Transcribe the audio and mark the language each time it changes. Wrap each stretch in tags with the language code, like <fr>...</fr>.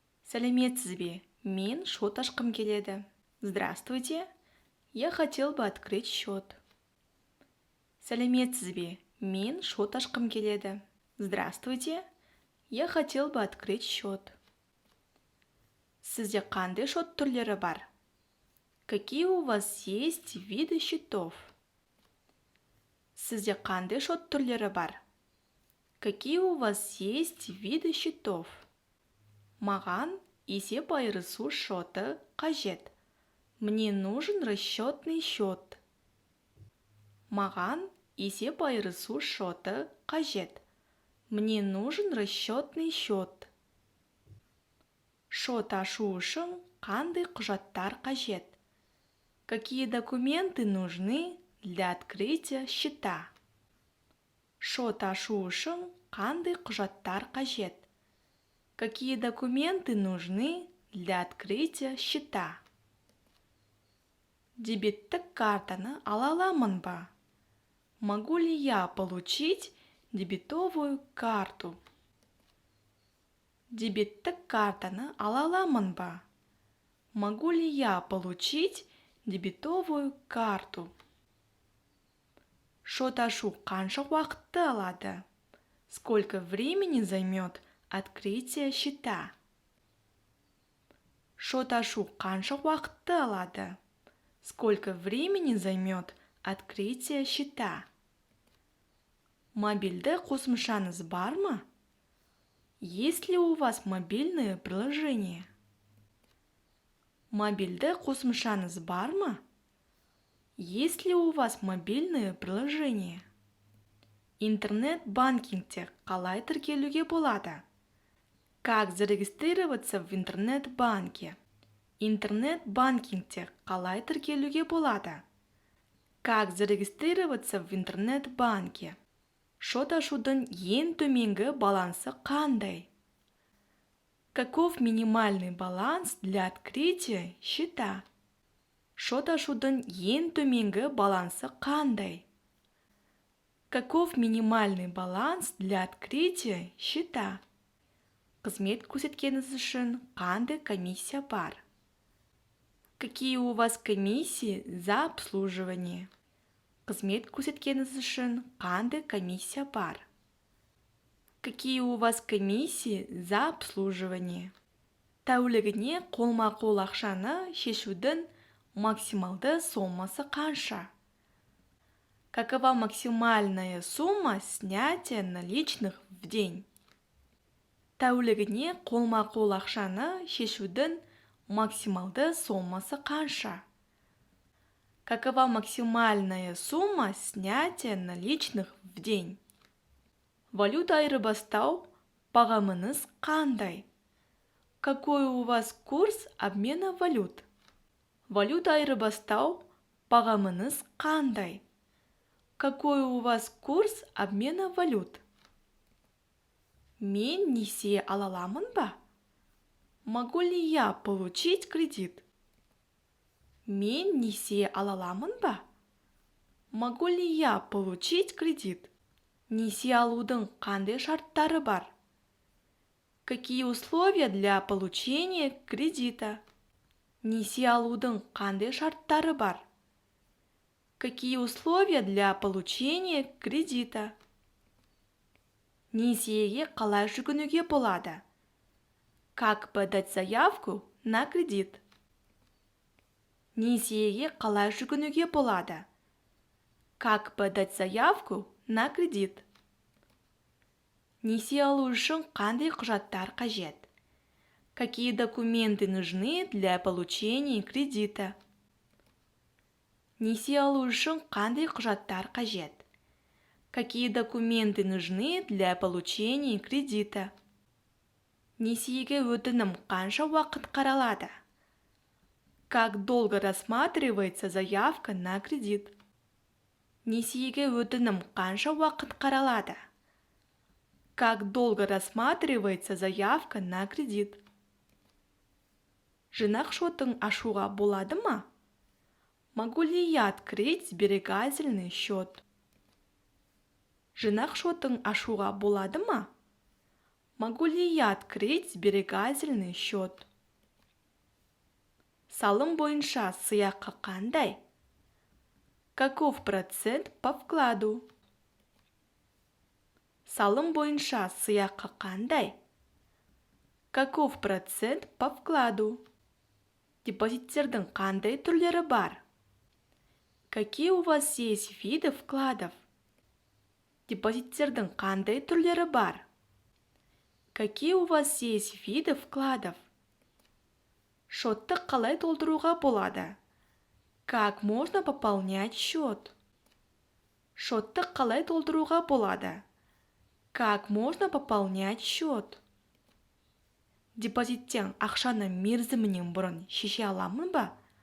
<kk>Сәлеметсіз бе? Мен шот ашқым келеді.</kk> <ru>Здравствуйте. Я хотел бы открыть счет.</ru> <kk>Сәлеметсіз бе? Мен шот ашқым келеді.</kk> <ru>Здравствуйте. Я хотел бы открыть счет.</ru> <kk>Сізде қандай шот түрлері бар?</kk> <ru>Какие у вас есть виды счетов?</ru> <kk>Сізде қандай шот түрлері бар?</kk> <ru>Какие у вас есть виды счетов?</ru> <kk>Маған есеп айырысу шоты қажет.</kk> <ru>Мне нужен расчетный счет.</ru> <kk>Маған есеп айырысу шоты қажет.</kk> <ru>Мне нужен расчетный счет.</ru> <kk>Шот ашу үшін қандай құжаттар қажет?</kk> <ru>Какие документы нужны для открытия счета?</ru> <kk>Шот ашу үшін қандай құжаттар қажет?</kk> <ru>Какие документы нужны для открытия счета?</ru> <kk>Дебеттік картаны ала аламын ба?</kk> <ru>Могу ли я получить дебетовую карту?</ru> <kk>Дебеттік картаны ала аламын ба?</kk> <ru>Могу ли я получить дебетовую карту?</ru> <kk>Шот ашу қанша уақытты алады?</kk> <ru>Сколько времени займет открытие счета?</ru> <kk>Шот ашу қанша уақытты алады?</kk> <ru>Сколько времени займет открытие счета?</ru> <kk>Мобильді қосымшаңыз бар ма?</kk> <ru>Есть ли у вас мобильное приложение?</ru> <kk>Мобильді қосымшаңыз бар ма?</kk> <ru>Есть ли у вас мобильное приложение?</ru> <kk>Интернет-банкингте қалай тіркелуге болады?</kk> <ru>Как зарегистрироваться в интернет-банке?</ru> <kk>Интернет-банкингте қалай тіркелуге болады?</kk> <ru>Как зарегистрироваться в интернет-банке?</ru> <kk>Шот ашудың ең төменгі балансы қандай?</kk> <ru>Каков минимальный баланс для открытия счета?</ru> <kk>Шот ашудың ең төменгі балансы қандай?</kk> <ru>Каков минимальный баланс для открытия счета?</ru> <kk>Қызмет көрсеткеніңіз үшін қандай комиссия бар?</kk> <ru>Какие у вас комиссии за обслуживание?</ru> <kk>Қызмет көрсеткеніңіз үшін қандай комиссия бар?</kk> <ru>Какие у вас комиссии за обслуживание?</ru> <kk>Тәулігіне қолма-қол ақшаны шешудің максималды сомасы қанша?</kk> <ru>Какова максимальная сумма снятия наличных в день?</ru> <kk>Тәулігіне қолма-қол ақшаны шешудің максималды сомасы қанша?</kk> <ru>Какова максимальная сумма снятия наличных в день?</ru> <kk>Валюта айырбастау бағамыңыз қандай?</kk> <ru>Какой у вас курс обмена валют?</ru> <kk>Валюта айырбастау бағамыңыз қандай?</kk> <ru>Какой у вас курс обмена валют?</ru> <kk>Мен несие ала аламын ба?</kk> <ru>Могу ли я получить кредит?</ru> <kk>Мен несие ала аламын ба?</kk> <ru>Могу ли я получить кредит?</ru> <kk>Несие алудың қандай шарттары бар?</kk> <ru>Какие условия для получения кредита?</ru> <kk>Несие алудың қандай шарттары бар?</kk> <ru>Какие условия для получения кредита?</ru> <kk>Несиеге қалай жүгінуге болады?</kk> <ru>Как подать заявку на кредит?</ru> <kk>Несиеге қалай жүгінуге болады?</kk> <ru>Как подать заявку на кредит?</ru> <kk>Несие алу үшін қандай құжаттар қажет?</kk> <ru>Какие документы нужны для получения кредита?</ru> <kk>Несие алу үшін қандай құжаттар қажет?</kk> <ru>Какие документы нужны для получения кредита?</ru> <kk>Несиеге өтінім қанша уақыт қаралады?</kk> <ru>Как долго рассматривается заявка на кредит?</ru> <kk>Несиеге өтінім қанша уақыт қаралады?</kk> <ru>Как долго рассматривается заявка на кредит?</ru> <kk>Жинақ шотын ашуға болады ма?</kk> <ru>Могу ли я открыть сберегательный счет?</ru> <kk>Жинақ шотын ашуға болады ма?</kk> <ru>Могу ли я открыть сберегательный счет?</ru> <kk>Салым бойынша сыйақы қандай?</kk> <ru>Каков процент по вкладу?</ru> <kk>Салым бойынша сыйақы қандай?</kk> <ru>Каков процент по вкладу?</ru> <kk>Депозиттердің қандай түрлері бар?</kk> <ru>Какие у вас есть виды вкладов?</ru> <kk>Депозиттердің қандай түрлері бар?</kk> <ru>Какие у вас есть виды вкладов?</ru> <kk>Шотты қалай толтыруға болады?</kk> <ru>Как можно пополнять счет?</ru> <kk>Шотты қалай толтыруға болады?</kk> <ru>Как можно пополнять счет?</ru> <kk>Депозиттен ақшаны мерзімінен бұрын шеше аламын ба?</kk>